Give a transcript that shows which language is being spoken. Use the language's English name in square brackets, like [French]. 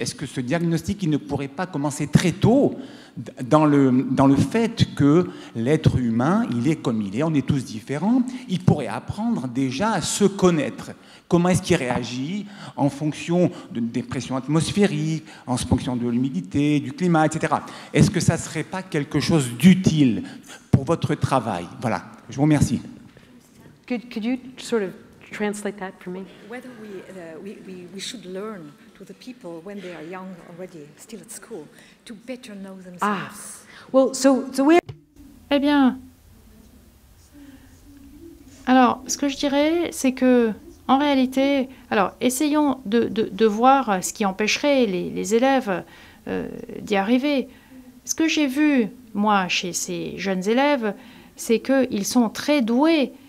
[French] Est-ce que ce diagnostic, il ne pourrait pas commencer très tôt dans le fait que l'être humain, il est comme il est, on est tous différents, il pourrait apprendre déjà à se connaître. Comment est-ce qu'il réagit en fonction des pressions atmosphériques, en fonction de l'humidité, du climat, etc. Est-ce que ça ne serait pas quelque chose d'utile pour votre travail? Voilà, je vous remercie. [English] Could you sort of translate that for me? Whether we should learn to the people when they are young already, still at school, to better know themselves. Well, so where... [French] Eh bien, alors, ce que je dirais, c'est que, en réalité, alors, essayons de voir ce qui empêcherait les élèves d'y arriver. Ce que j'ai vu, moi, chez ces jeunes élèves, c'est qu'ils sont très doués.